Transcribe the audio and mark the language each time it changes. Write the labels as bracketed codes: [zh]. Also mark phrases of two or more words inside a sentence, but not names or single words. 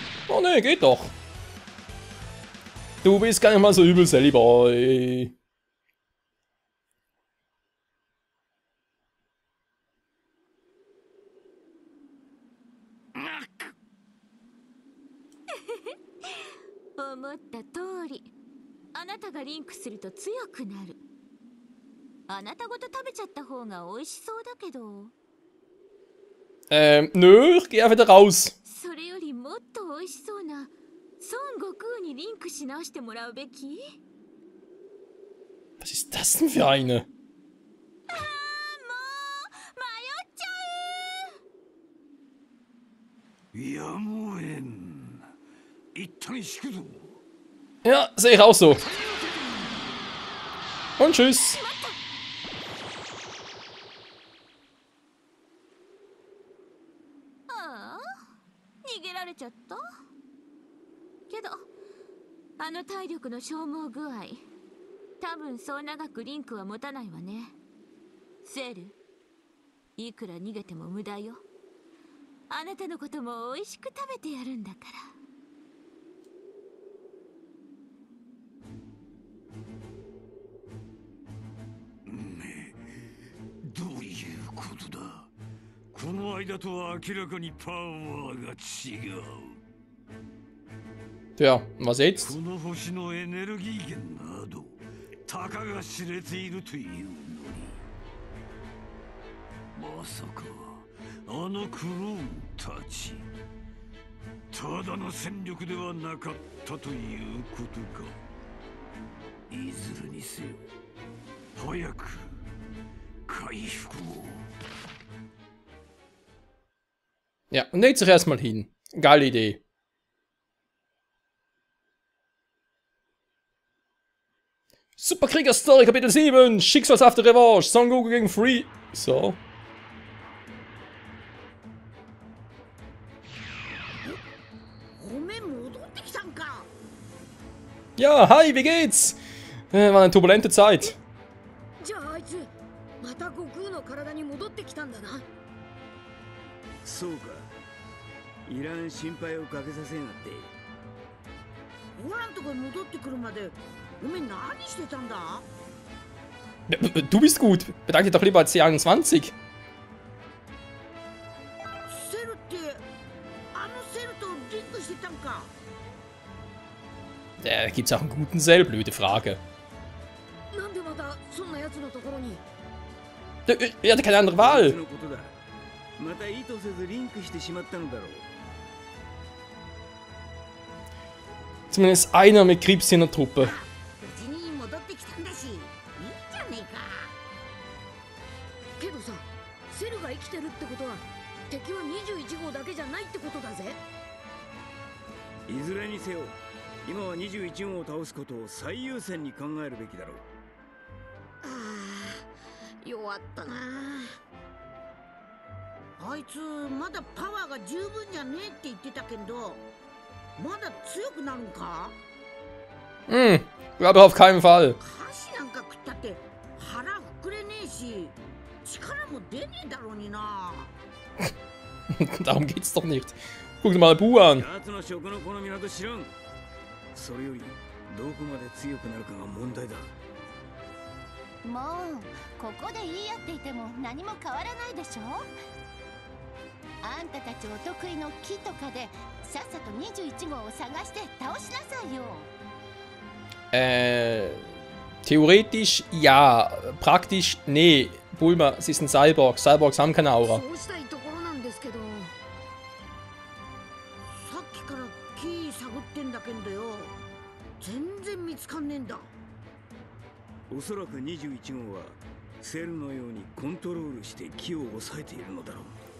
[de] Oh ne, geht doch. Du bist gar nicht mal so übel, Sally Boy. [ja] 思った通り、あなたがリンクすると強くなる。あなたごと食べちゃった方が美味しそうだけど。 [de] Nö, ich geh wieder raus. [ja] それよりもっと美味しそうな孫悟空にリンクし直してもらうべき。 [de] Was ist das denn für eine? [ja] ああ、もう迷っちゃう。やむをえん。一旦引くぞ。 [de] Ja, sehe ich auch so. Und tschüss. [ja] ああ、逃げられちゃった。けどあの体力の消耗具合、多分そう長くリンクは持たないわね。セール、いくら逃げても無駄よ。あなたのことも美味しく食べてやるんだから。どういうことだ。この間とは明らかにパワーが違う。 [de] Tja, was jetzt? [ja] この星のエネルギー源などたかが知れているというのに、まさかあのクローンたちただの戦力ではなかったということか。いずれにせよ早く回復を。 [de] Ja, und legt sich erstmal hin. Geile Idee. Superkrieger-Story Kapitel 7. Schicksalshafte Revanche. Son Goku gegen Free. So. Ja, hi, wie geht's? War eine turbulente Zeit. [ja] じゃああいつまた悟空の体に戻ってきたんだな。そうか。いらん心配をかけさせやがって。オラんとこ戻ってくるまでおめえ何してたんだ。 [de] Du bist gut. Bedanke dich doch lieber als C21. [ja] セルってあのセルとリンクしてたんか。 [de] Gibt's auch einen guten Cell? Blöde Frage. [ja] なんでまたそんな奴のところに。 [de] Er hatte keine andere Wahl. [ja] のことだ。また意図せずリンクしてしまったのだろう。 [de] Zumindest einer mit Krebs in der Truppe. [ja] 無事に戻ってきたんだし、いいじゃねえか。けどさ、セルが生きてるってことは敵は21号だけじゃないってことだぜ。いずれにせよ、今は21号を倒すことを最優先に考えるべきだろう。ああ、弱ったな。あいつまだパワーが十分じゃねえって言ってたけど、まだ強くなるんか。 [de] Glaube auf keinen Fall. [ja] 菓子なんか食ったって腹膨れねえし、力も出ねえだろうにな。 [de] Darum geht's doch nicht. Guck dir mal Bu an. [ja] 奴の食の好みなど知らん。それよりどこまで強くなるかが問題だ。もうここで言い合っていても何も変わらないでしょ。あんたたちお得意の木とかでさっさと21号を探して倒しなさいよ。 [de] Theoretisch ja, praktisch nee. Bulma, sie ist ein Cyborg. Cyborgs haben keine Aura. [ja] そうしたいところなんですけど、さっきから木探ってんだけどよ、全然見つかんねえんだ。おそらく21号はセルのようにコントロールして木を抑えているのだろう。